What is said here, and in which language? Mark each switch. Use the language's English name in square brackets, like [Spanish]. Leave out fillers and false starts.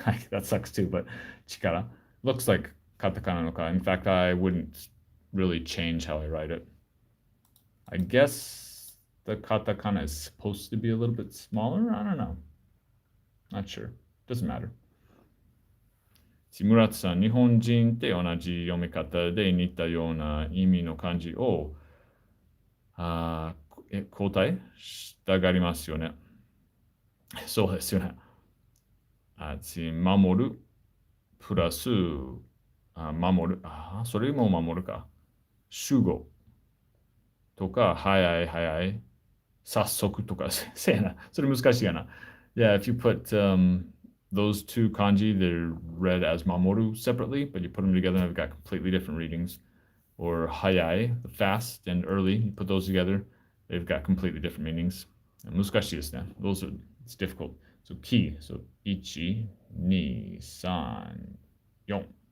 [English] That sucks too, but chikara looks like katakana no ka. In fact, I wouldn't really change how I write it. I guess the katakana is supposed to be a little bit smaller. I don't know. Not sure. Doesn't matter. [Japanese] 村津さん、日本人って同じ読み方で似たような意味の漢字を交代したがりますよね。そうですよね。守るプラス守る。それも守るか。主語とか、早い早い、早速とか、せやな。それ難しいやな。 [English] Yeah, if you put those 2 kanji, they're read as mamoru separately, but you put them together and they've got completely different readings. Or hayai, the fast and early, you put those together, they've got completely different meanings. [Japanese] Muskashi desu ne. [English] It's difficult. So ki, so ichi, ni, san, yon.